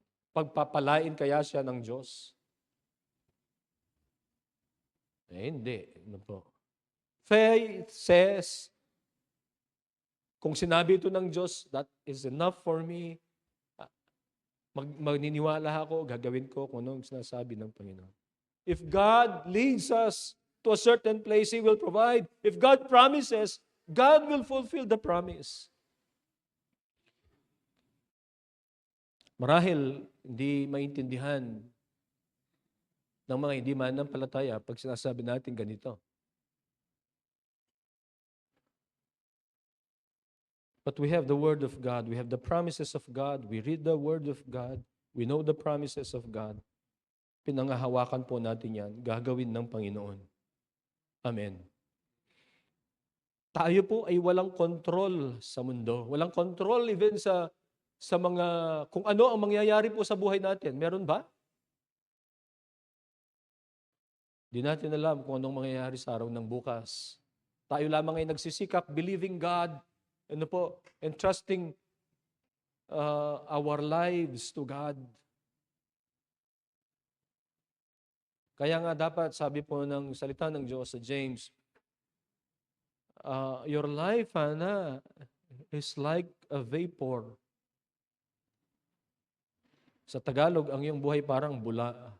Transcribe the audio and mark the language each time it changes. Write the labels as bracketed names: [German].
[Filipino] pagpapalain kaya siya ng Diyos? Hindi. Ano po? [English] Faith says, [Filipino] kung sinabi ito ng Diyos, [English] that is enough for me. [Filipino] Magniniwala ako, gagawin ko kung anong sinasabi ng Panginoon. [English] If God leads us to a certain place, He will provide. If God promises, God will fulfill the promise. [Filipino] Marahil, hindi maintindihan ng mga hindi mananampalataya pag sinasabi natin ganito. [English] But we have the Word of God. We have the promises of God. We read the Word of God. We know the promises of God. [Filipino] Pinangahawakan po natin yan. Gagawin ng Panginoon. Amen. Tayo po ay walang control sa mundo. Walang control even sa mga, kung ano ang mangyayari po sa buhay natin. Meron ba? Di natin alam kung anong mangyayari sa araw ng bukas. Tayo lamang ay nagsisikap, [English] believing God, and trusting our lives to God. [Filipino] Kaya nga dapat, sabi po ng salita ng Diyos sa James, [English] your life, Hana, is like a vapor. [Filipino] Sa Tagalog, ang iyong buhay parang bula.